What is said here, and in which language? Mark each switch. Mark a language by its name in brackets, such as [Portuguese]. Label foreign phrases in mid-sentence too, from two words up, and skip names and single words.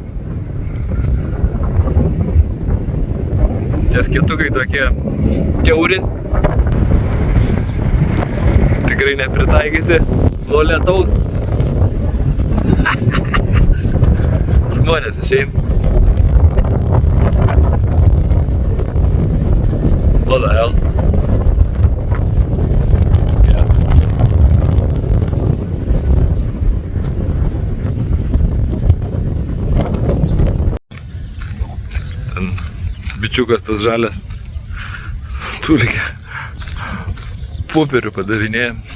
[Lithuanian] Čia skėtukai tokie kiauri. Tikrai nepritaikyti nuo lietaus. Žmonės išeina. [English] What the hell? Yes. [Lithuanian] Ten bičiukas tas žalias tulikė popierių padavinėja.